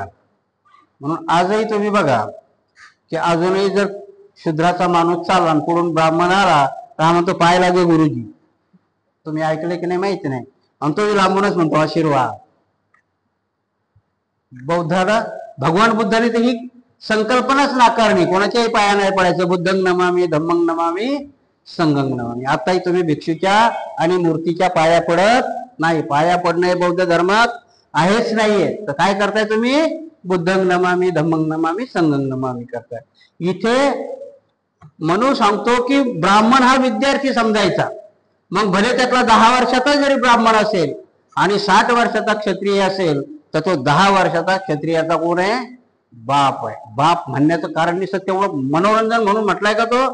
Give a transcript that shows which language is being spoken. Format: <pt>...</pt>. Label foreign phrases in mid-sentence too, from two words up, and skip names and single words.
<mr>म्हणून आजही तुम्ही बघा की अजूनही जर शूद्राचा माणूस चालला आणि पुढून ब्राह्मण आला तर म्हणतो पाय लागे गुरुजी. तुम्ही ऐकले की नाही माहिती नाही. आणि तो लांबूनच म्हणतो आशीर्वाद. बौद्धाला भगवान बुद्धाने तर ही संकल्पनाच नाकारली. कोणाच्याही पाया नाही पडायचं.</mr> <pi>बुद्धं नमामि, धम्मं नमामि, संघं नमामि.</pi> <mr>आताही तुम्ही भिक्षूच्या आणि मूर्तीच्या पाया पडत नाही. पाया पडणं हे बौद्ध धर्मात आहेच नाहीये. तर काय करताय तुम्ही?</mr> <pi>बुद्धं नमामि, धम्मं नमामि, संघं नमामि करताय.</pi> <mr>इथे म्हणून सांगतो की ब्राह्मण हा विद्यार्थी समजायचा. मग भले त्यातला 10 वर्षाचा जरी ब्राह्मण असेल आणि 60 वर्षाचा क्षत्रिय असेल तर तो 10 वर्षाचा क्षत्रियाचा कोण आहे? बाप आहे. बाप म्हणण्याचं कारण नाही तेवढं मनोरंजन म्हणून म्हटलंय का तो?</mr>